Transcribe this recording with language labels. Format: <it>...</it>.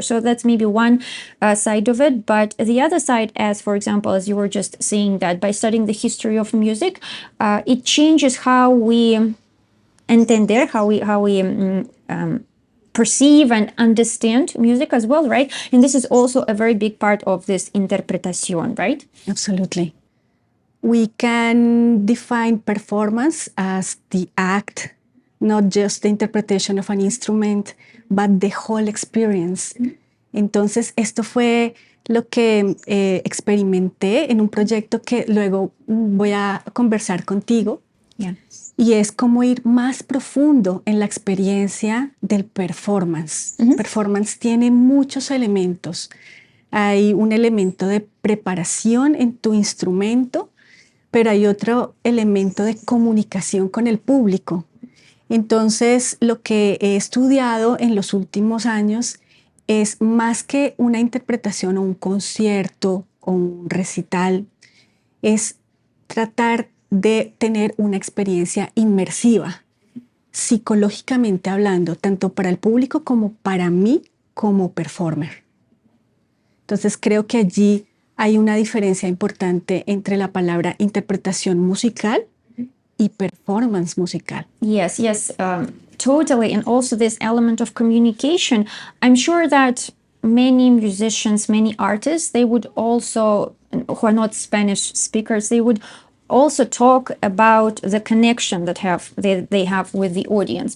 <en>So that's maybe one side of it. But the other side, as for example, as you were just saying, that by studying the history of music, it changes how we entender, how we perceive and understand music as well, right? And this is also a very big part of this interpretación, right? Absolutely. We can define performance as the act, not just the interpretation of an instrument, but the whole experience.</en> <es>Entonces, esto fue lo que experimenté en un proyecto que luego voy a conversar contigo.</es> <en>Yeah.</en> <es>Y es como ir más profundo en la experiencia del performance. Performance tiene muchos elementos. Hay un elemento de preparación en tu instrumento, pero hay otro elemento de comunicación con el público. Entonces, lo que he estudiado en los últimos años es más que una interpretación o un concierto o un recital, es tratar de tener una experiencia inmersiva, psicológicamente hablando, tanto para el público como para mí como performer. Entonces, creo que allí hay una diferencia importante entre la palabra interpretación musical y performance musical.</es> <en>Yes, totally. And also this element of communication. I'm sure that many musicians, many artists, they would also, who are not Spanish speakers, they would also talk about the connection that they have with the audience.</en>